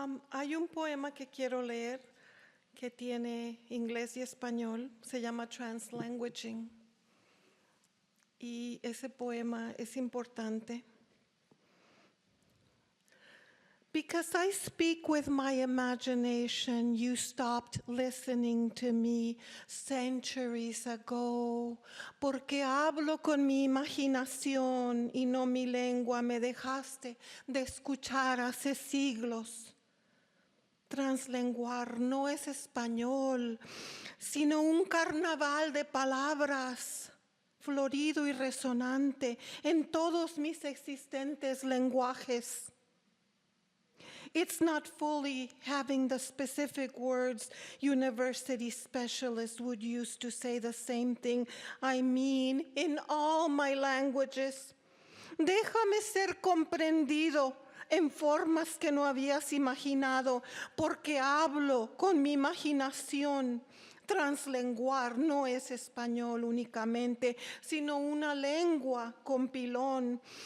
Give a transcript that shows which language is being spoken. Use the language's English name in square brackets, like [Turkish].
[Spanish] Hay un poema que quiero leer que tiene inglés y español, se llama Translanguaging. Y ese poema es importante. [English] Because I speak with my imagination, you stopped listening to me centuries ago. [Spanish] Porque hablo con mi imaginación y no mi lengua, me dejaste de escuchar hace siglos. Translenguar no es español, sino un carnaval de palabras, florido y resonante en todos mis existentes lenguajes. [English] It's not fully having the specific words university specialists would use to say the same thing I mean in all my languages. [Spanish] Déjame ser comprendido en formas que no habías imaginado, porque hablo con mi imaginación. Translenguar no es español únicamente, sino una lengua con pilón.